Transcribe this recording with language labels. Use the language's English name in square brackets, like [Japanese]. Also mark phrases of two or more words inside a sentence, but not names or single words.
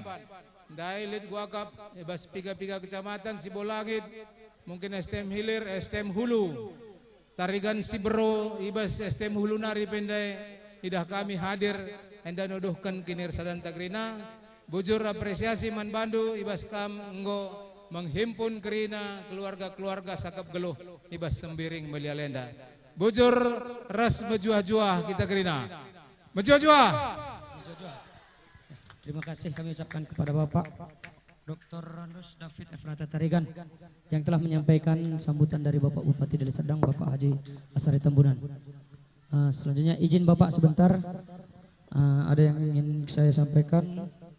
[Batak Karo] Dailit guakap Ibas piga-piga kecamatan Sibolangit, mungkin STM Hilir, STM Hulu, Tarigan Sibero, Ibas STM Hulu Nari Pendai, idah kami hadir enda nuduhkan kinir sadan tagrina. Bujur apresiasi man bandu Ibas kam enggo menghimpun kerina keluarga-keluarga sakap geluh Ibas Sembiring Melialenda. Bujur ras mejuah-juah kita kerina. Mejuah-juah. [Indonesian] Terima kasih kami ucapkan kepada Bapak Dr. Randus David Efrata Tarigan yang telah menyampaikan sambutan dari Bapak Bupati Deli Serdang, Bapak Haji Asari Tambunan. Selanjutnya izin Bapak sebentar, ada yang ingin saya sampaikan.